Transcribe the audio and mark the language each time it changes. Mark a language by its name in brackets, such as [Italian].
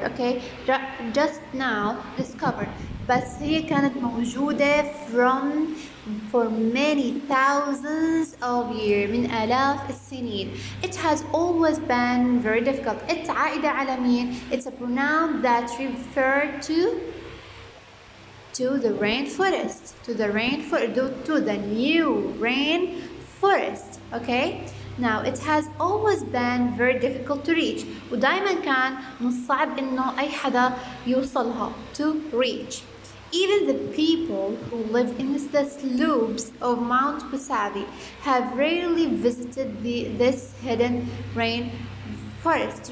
[English] Okay, just now discovered. [Arabic] بس هي كانت موجودة [English] for many thousands of years, [Arabic] من آلاف السنين. [English] It has always been very difficult. It's [Arabic] عائدة على مين? [English] It's a pronoun that refers to the rainforest, to the new rainforest. Okay? Now it has always been very difficult to reach. [Arabic] ودايما كان من الصعب إنه أي حدا يوصلها [English] to reach. Even the people who live in the slopes of Mount Pusavi have rarely visited this hidden rainforest.